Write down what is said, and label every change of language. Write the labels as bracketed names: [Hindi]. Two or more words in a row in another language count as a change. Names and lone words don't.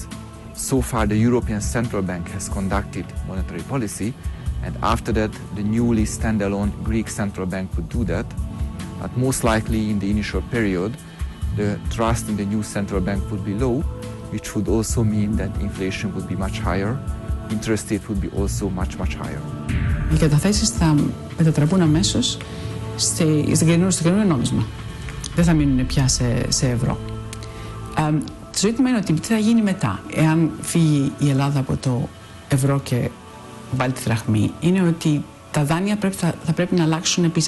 [English] So far, the European Central Bank has conducted monetary policy, and after that, the newly standalone Greek Central Bank would do that. But most likely, in the initial period, the trust in the new central bank would be low, which would also mean that inflation would be much higher, interest rate would be also much, much higher. [Greek] Οι καταθέσεις θα μετατραπούν αμέσως στο καινούριο νόμισμα. Δεν θα μείνουν πια σε ευρώ. Το ζήτημα είναι ότι τι θα γίνει μετά, εάν φύγει η Ελλάδα από το ευρώ και βάλει τη δραχμή, είναι ότι τα δάνεια θα πρέπει να αλλάξουν επίσης.